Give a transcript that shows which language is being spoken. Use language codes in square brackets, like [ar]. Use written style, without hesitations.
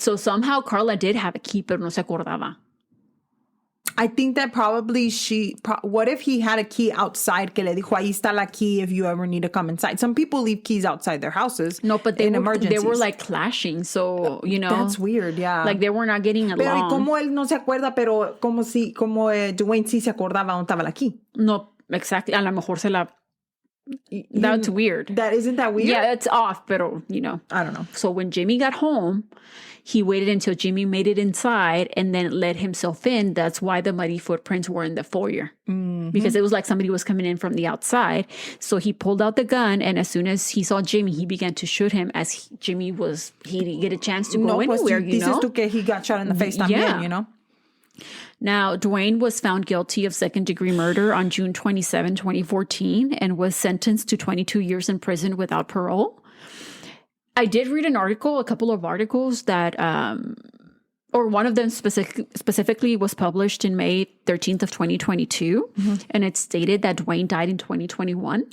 [en] So somehow Carla did have a key, [es] pero no se acordaba. [en] I think that probably what if he had a key outside [es] que le dijo, ahí está [en] la key if you ever need to come inside. Some people leave keys outside their houses. No, but they were like clashing. So, That's weird, yeah. Like they were not getting along. [es] Pero ¿y cómo él no se acuerda, pero como Dwayne sí se acordaba dónde estaba la [en] key? No, exactly. [es] A lo mejor se la... [en] That's weird. Isn't that weird? Yeah, it's off, [es] pero, [en] I don't know. So when Jimmy got home, he waited until Jimmy made it inside and then let himself in. That's why the muddy footprints were in the foyer. Mm-hmm. Because it was like somebody was coming in from the outside. So he pulled out the gun, and as soon as he saw Jimmy, he began to shoot him as he didn't get a chance to go anywhere, [es] Dices tú que [en] he got shot in the face [es] también, [en] Now, Dwayne was found guilty of second-degree murder on June 27, 2014, and was sentenced to 22 years in prison without parole. I did read a couple of articles that, or one of them specifically was published in May 13th of 2022, and it stated that Dwayne died in 2021.